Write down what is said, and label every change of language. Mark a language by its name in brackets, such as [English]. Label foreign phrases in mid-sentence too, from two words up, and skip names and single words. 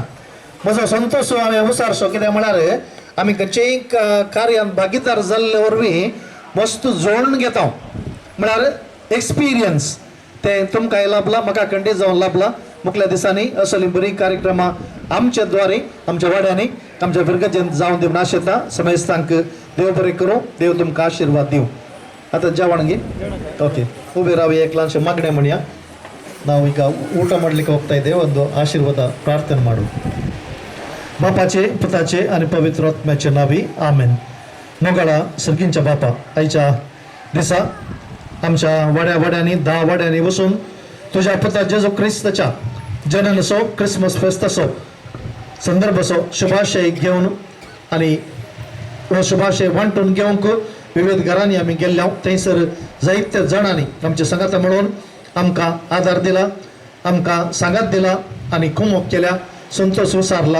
[Konkani] म्हजो संतोश हांवें उसारसो कित्याक म्हळ्यार आमी खंयचेय कार्यान भागीदार जाल्ले वरवीं वस्तू जोडून घेता म्हळ्यार एक्सपिरियन्स ते तुमकांय लाभला म्हाका खंडीत जावन लाभला. मुखल्या दिसांनी असली बरी कार्यक्रमां आमच्या द्वारे आमच्या वाड्यांनी आमच्या भुरग्यांचें जावन दिवन आशेता. समजतांक देव बरें करूं देव तुमकां आशिर्वाद दिवं. आतां जेवण गे ओके उबे रावया एक ल्हानशें मागणें म्हणया. [Kannada] ನಾವು ಈಗ ಊಟ ಮಾಡಲಿಕ್ಕೆ ಹೋಗ್ತಾ ಇದ್ದೇವೆ. ಒಂದು ಆಶೀರ್ವಾದ ಪ್ರಾರ್ಥನೆ ಮಾಡು. [Konkani] बापाचे पुताचे आणि पवित्र आत्म्याचे नावी आमेन. मोगाळा सर्गींच्या बापा आयच्या दिसा आमच्या वाड्यांनी 10 वाड्यांनी वचून तुझ्या पुता जेजू क्रिस्ताच्या जनन असो क्रिसमस फेस्त असो संदर्भ असो शुभाशय घेवन आणि हो शुभाशय वांटून घेवंक विविध घरांनी आमी गेल्ल्या थंयसर जायत्या जाणांनी आमच्या संगाता म्हणून आमकां आदार दिला आमकां सांगात दिला आणि कुमोक केल्या संतोष उसारला.